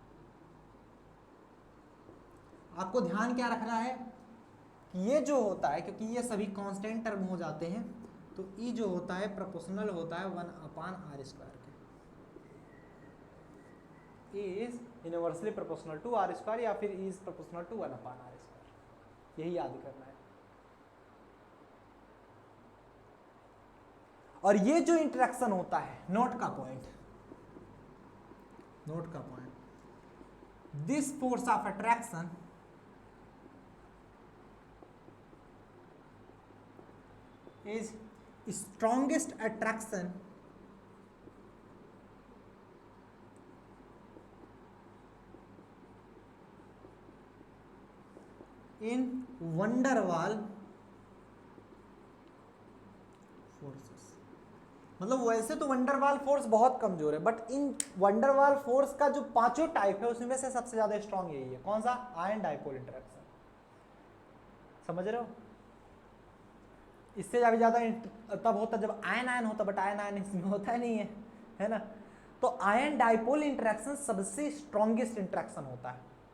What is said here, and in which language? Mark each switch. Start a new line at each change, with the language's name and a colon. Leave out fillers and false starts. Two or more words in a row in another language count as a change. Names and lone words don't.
Hindi: आपको ध्यान क्या रखना है कि ये जो होता है, क्योंकि ये सभी
English: constant term
Hindi: हो जाते हैं, तो E जो होता है प्रोपोर्शनल होता है 1/r² के,
English: E is inversely proportional to r²,
Hindi: या फिर
English: E is proportional to 1/r².
Hindi: यही याद करना है। और ये जो इंटरेक्शन होता है, नोट का पॉइंट, नोट का पॉइंट,
English: this force of attraction is strongest attraction in van der Waal forces।
Hindi: मतलब वैसे तो
English: van der Waal force
Hindi: बहुत कमजोर है,
English: but in van der Waal force
Hindi: का जो पांचों टाइप है उसमें से सबसे ज्यादा स्ट्रांग यही है। कौन सा?
English: ion dipole interaction.
Hindi: समझ रहे हो? इससे ज्यादा तब होता जब आयन आयन होता, बट आयन आयन इसमें होता नहीं है, है ना। तो
English: ion dipole interaction
Hindi: सबसे
English: strongest interaction
Hindi: होता है।